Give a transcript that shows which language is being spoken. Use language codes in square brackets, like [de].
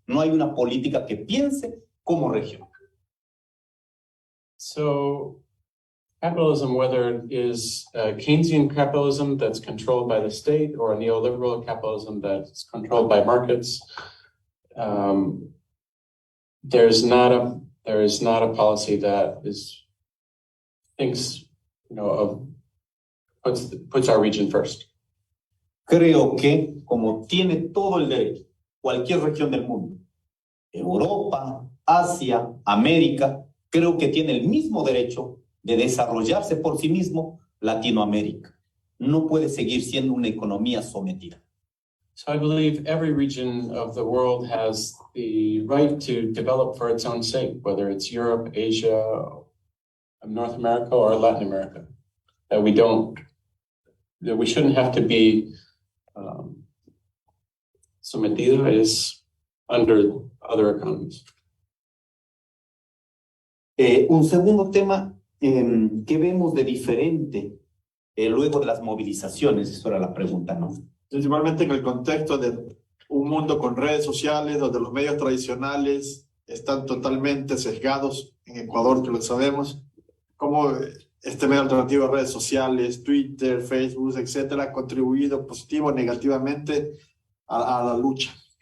[es] No hay una política que piense como región. [en] So capitalism, whether it is Keynesian capitalism that's controlled by the state or a neoliberal capitalism that's controlled by markets, there is not a policy that thinks, puts our region first. [es] Creo que, como tiene todo el derecho, cualquier región del mundo, Europa, Asia, América, creo que tiene el mismo derecho de desarrollarse por sí mismo Latinoamérica. No puede seguir siendo una economía sometida. [en] So I believe every region of the world has the right to develop for its own sake, whether it's Europe, Asia, North America, or Latin America. That we shouldn't have to be sometido is under other economies. [es] Un segundo tema que vemos de diferente luego de las movilizaciones, eso era la pregunta, ¿no? Principalmente en el contexto de un mundo con redes sociales, donde los medios tradicionales están totalmente sesgados en Ecuador, que lo sabemos, como este medio alternativo de redes sociales, Twitter, Facebook, etcétera, ha contribuido positivo o negativamente a la lucha.